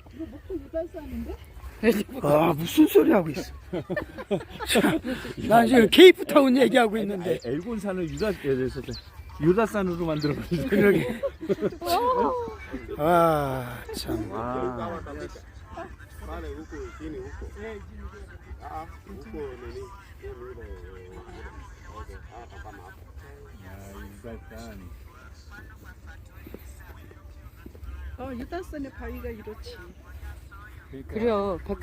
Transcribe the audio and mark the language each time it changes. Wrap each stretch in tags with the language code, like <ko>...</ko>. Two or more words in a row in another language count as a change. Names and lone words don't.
<ko>이거 목포 유달산인데? 아, 무슨 소리 하고 있어. 난 지금 케이프타운 얘기하고 있는데. 엘곤산을 유다산으로 만들어버리죠. 그러게. 아, 참. 와.</ko> <sw>Pale huko chini huko. Huko nini? Okay. Kama hapo.</sw> <ko>유다산. 유달산의 바위가 이렇지. 그래요.</ko>